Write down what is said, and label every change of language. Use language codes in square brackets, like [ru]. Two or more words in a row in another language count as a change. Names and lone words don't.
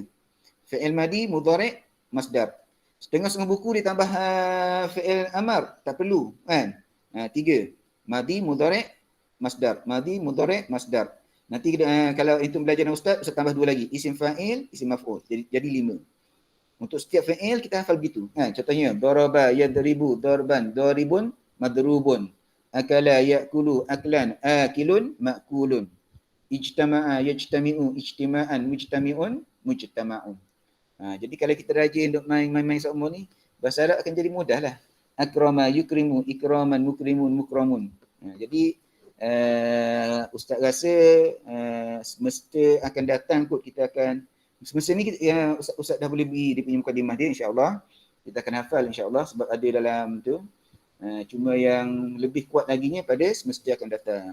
[ar] فعل ماض، مضارع، مصدر. [ms] Setengah-setengah buku ditambah [ar] فعل أمر, [ms] tak perlu kan? [ar] 3. ماض، مضارع، مصدر. ماض، مضارع، مصدر. [ms] Nanti kalau itu belajar dengan ustaz tambah 2 lagi. [ar] اسم فاعل، اسم مفعول. [ms] Jadi 5. Untuk setiap fi'il kita hafal begitu. Contohnya [ar] ضرب يضرب ضربا ضارب مضروب. أكل يأكل أكلا آكل مأكول. اجتمع يجتمع اجتماعا مجتمع مجتمع. [ms] Jadi kalau kita rajin untuk main seumur ni, bahasa Arab akan jadi mudah lah. [ar] أكرم يكرم إكراما مكرم مكرم. [ms] Jadi ustaz rasa semesta akan datang kot kita akan semasa ni ustaz dah boleh beri dia punya mukadimah dia [ar] إن شاء الله. [ms] Kita akan hafal [ar] إن شاء الله [ms] sebab ada dalam tu. Cuma yang lebih kuat laginya pada semesta akan datang.